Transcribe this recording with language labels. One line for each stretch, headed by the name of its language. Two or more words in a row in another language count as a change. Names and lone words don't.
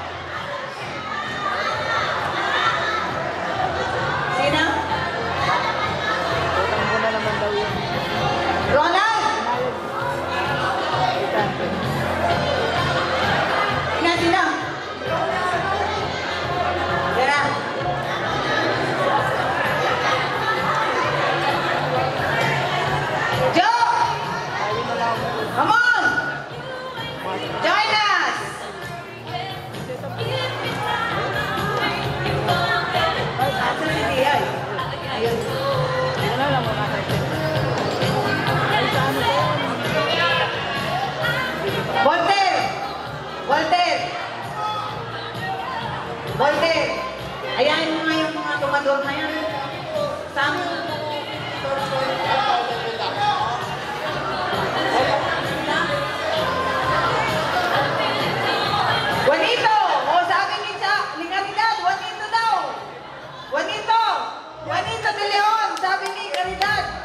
Filipino: Sino? Ronald! Sino? Tara. Joe!
English: Come on! Join us!
Filipino: Asan si Tia? Ayun. Wala lang mo natin. Voltaire! Ayan mo nga yung mga tumador na yan. Saan? Juanito! O sabi ni Caridad, Juanito daw! Juanito! Juanito de Leon! Sabi ni Caridad!